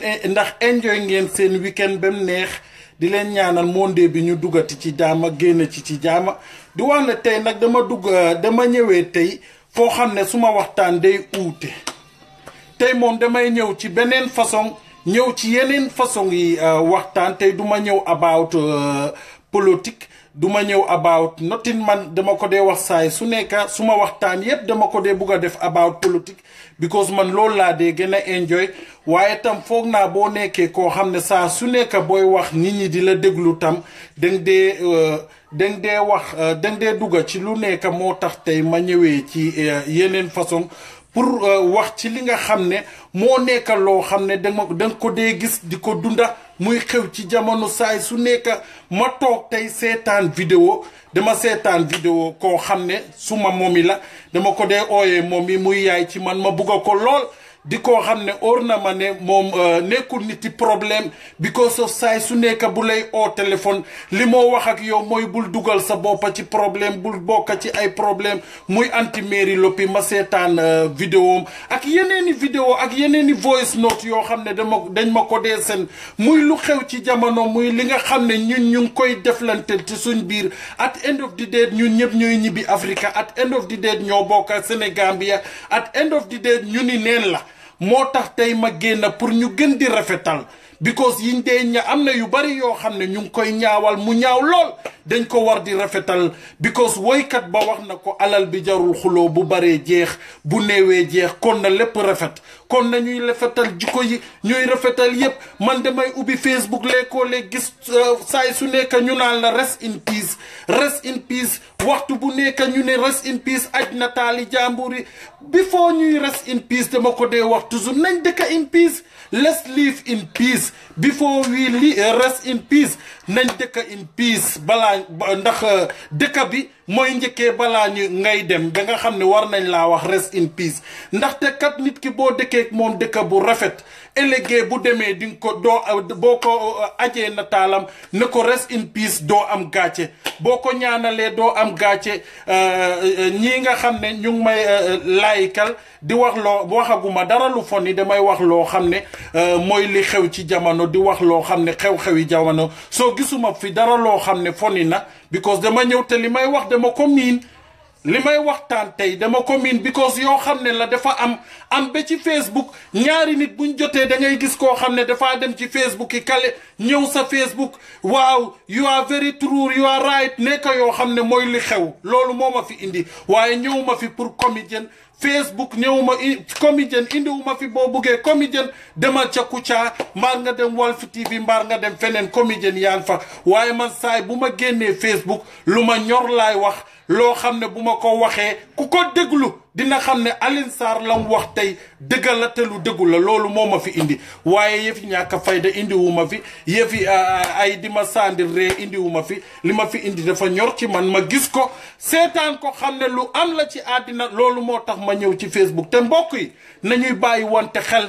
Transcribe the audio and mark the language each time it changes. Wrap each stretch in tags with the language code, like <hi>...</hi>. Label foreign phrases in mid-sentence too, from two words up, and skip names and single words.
<wo>ndax enjoy ngeen seen weekend ba mu neex di leen ñaanal monde bi ñu duggati ci jaama génn ci jaama di wax ne tey nag dama ñëwee tey foo xam ne suma waxtaan day uute tey moom damay ñëw ci beneen façon ñëw ci yeneen façon yi waxtaan tey duma ñëw about politique duma ñëw</wo> <en>about nothing</en> <wo>man dama ko dee wax saay su nekka suma waxtaan yépp dama ko dee bugg a def about politique because man loolu laa dee gën a enjoy waaye tam foog naa boo nekkee koo xam ne saa su nekka booy wax nit ñi di la déglu tam dang dee dugga ci lu nekk moo tax tey ma ñëwee ci yeneen façon pour wax ci li nga xam ne moo nekk loo xam ne danga ko dee gis di ko dunda muy xew ci jamono saay su nekk ma toog tey seetaan vidéo dama seetaan vidéo koo xam ne suma momi la dama ko dee ooyee moom yi muy yaay ci man ma bugga ko lool di koo xam ne óor na ma ne moom nekkul niti problème</wo> <en>because of</en> <wo>saay su nekk bu lay oo téléphone li moo wax ak yow mooy bul dugal sa boppa ci problème bul bokka ci ay problème muy anti Mary Loppi ma seetaan vidéo ak yeneeni vidéo ak yeneeni voice note yoo xam ne dañ ma ko dee seen muy lu xew ci jamono muy li nga xam ne ñun ñu ngi koy deflante ci suñ biir</wo> <en>at end of the day</en> <wo>ñun ñëpp ñooy ñibbi Africa</wo> <en>at end of the</en> <wo>day ñoo bokka Sénégambia at end of the day ñu ni neen la moo tax tey ma génn pour ñu gën di rafetal because yiñ dee am na yu bari yoo xam ne ñu ngi koy ñaawal mu ñaaw lool dañ ko war di rafetal because woykat ba wax na ko alal bi jarul xuloo bu baree jeex bu néewee jeex kon na lépp rafet kon na ñuy rafetal jikko yi ñuy rafetal yépp man damay ubbi Facebook léeg-léeg gis saay su nekk ñu naan la rest</wo> <en>in peace</en> <wo>waxtu bu nekk ñu ne</wo> <en>rest in peace</en> <wo>aj nataali jàmbur yi before ñuy</wo> <en>rest in peace</en> <wo>dama ko dee wax toujours nañ dëkk</wo> <en>in peace let's live in peace before we rest in peace</en> <wo>nañ dëkk</wo> <en>in peace</en> <wo>balaa ndax dëkk bi mooy njëkkee balaa ñu ngay dem ba nga xam ne war nañ laa wax</wo> <en>rest in peace</en> <wo>ndaxte kat nit ki boo dëkkee moom dëkk bu rafet ëllëgee bu demee di nga ko boo ko ajee nataalam ne ko rest in peace doo am gàcce boo ko ñaanalee doo am gàcce ñii nga xam ne ñu ngi may laayikal di wax waxaguma dara lu fon yi damay wax loo xam ne mooy li xew ci jamono di wax loo xam ne xew-xewi jamono soo gisuma fi dara loo xam ne foni na because dama ñëw te li may wax dama ko miin li may waxtaan tey dama ko miin because yoo xam ne la dafa am ba ci Facebook ñaari nit buñ jotee da ngay gis koo xam ne dafaa dem ci Facebook yi kale ñëw sa Facebook waaw</wo> <en>you are very true you are right</en> <wo>nekk yoo xam ne mooy li xew loolu moo ma fi indi waaye ñëw ma fi pour comédien Facebook ñëwuma comédien indiwuma fi boo buggee comédien demal ca Kouthia mbaar nga dem Walf TV mbaar nga dem feneen comédien yaa ngi fa waaye man saay bu ma génnee Facebook lu ma ñor laay wax loo xam ne bu ma ko waxee ku ko déglu dina xam ne Alioune Sarr la mu wax tey dëgg la te lu dëggu la loolu moo ma fi indi waaye yëfi ñàkk fayda indiwuma fi yëfi ay di ma sandir ree indiwuma fi li ma fi indi dafa ñor ci man ma gis ko seetaan ko xam ne lu am la ci àddina loolu moo tax ma ñëw ci Facebook te mbokk yi nañuy bàyyi wante</wo>